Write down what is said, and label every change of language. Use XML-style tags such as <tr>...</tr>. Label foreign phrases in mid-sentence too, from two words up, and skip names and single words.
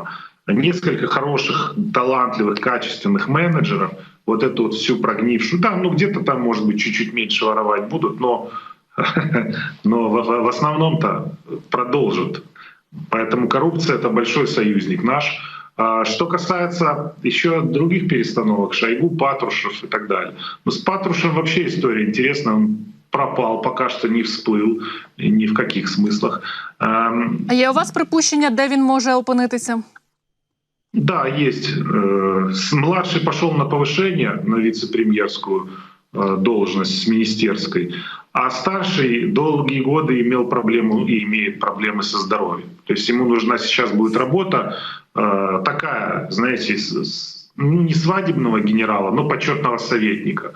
<ru>Несколько хороших, талантливых, качественных менеджеров, вот эту вот всю прогнившую, где-то там, может быть, чуть-чуть меньше воровать будут, но в основном-то продолжат. Поэтому коррупция — это большой союзник наш. Что касается еще других перестановок, Шойгу, Патрушев и так далее. С Патрушевым вообще история интересная, он пропал, пока что не всплыл, ни в каких смыслах.</ru> <uk>А є у вас припущення, де він може опинитися?</uk> <ru>Да, есть. Младший пошел на повышение, на вице-премьерскую должность с министерской, А старший долгие годы имел проблему и имеет проблемы со здоровьем. То есть ему нужна сейчас будет работа такая, знаете, ну, не свадебного генерала, но почетного советника.</ru>